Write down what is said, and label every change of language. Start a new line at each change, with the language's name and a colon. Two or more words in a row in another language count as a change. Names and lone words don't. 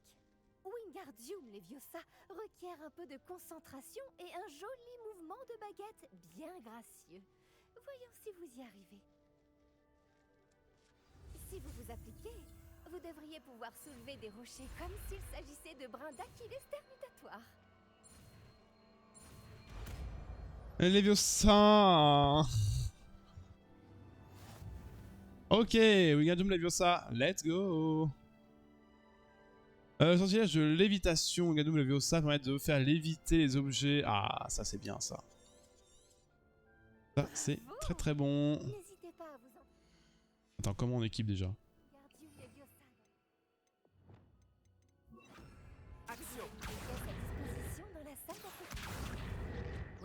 French: Wingardium Leviosa requiert un peu de concentration et un joli mouvement de baguette bien gracieux. Voyons si vous y arrivez. Si vous vous appliquez, vous devriez pouvoir soulever des rochers comme s'il s'agissait de brins d'Achilles terminatoires. Leviosa. Ok, Wingardium Leviosa,
English: let's go.
French: Sortilège de lévitation, Wingardium Leviosa permet de faire léviter les objets. Ah, ça c'est bien ça. Ça c'est très très bon. N'hésitez pas à vous en Attends, comment on équipe déjà? Wingardium Leviosa. Action. Pièce à disposition dans la salle d'application.